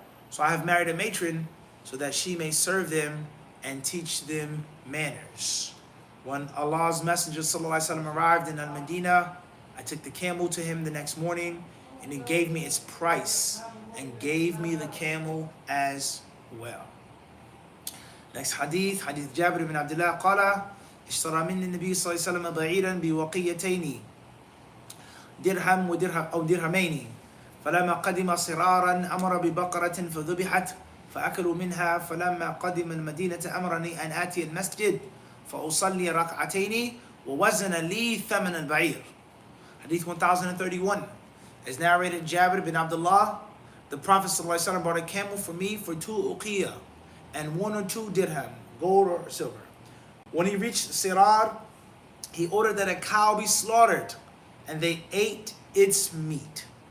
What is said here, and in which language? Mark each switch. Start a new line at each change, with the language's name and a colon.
English: So I have married a matron so that she may serve them and teach them manners. When Allah's Messenger ﷺ arrived in Al-Medina, I took the camel to him the next morning, and he gave me its price and gave me the camel as well. Next hadith, hadith
Arabic: Jabir ibn Abdullah قال اشترى مني النبي صلى الله عليه وسلم بعيرا بوقيتين درهم ودرهم أو درهمين فلما قدم صرارا أمر ببقرة فذبحت فأكلوا منها فلما قدم المدينة أمرني أن آتي المسجد فأصلي ركعتين ووزن لي ثمن البعير.
English: Hadith 1031 is narrated Jabir bin Abdullah. The Prophet ﷺ brought a camel for me for 2 uqiyah and 1 or 2 dirham, gold or silver. When he reached Sirar, he ordered that a cow be slaughtered, and they ate its meat.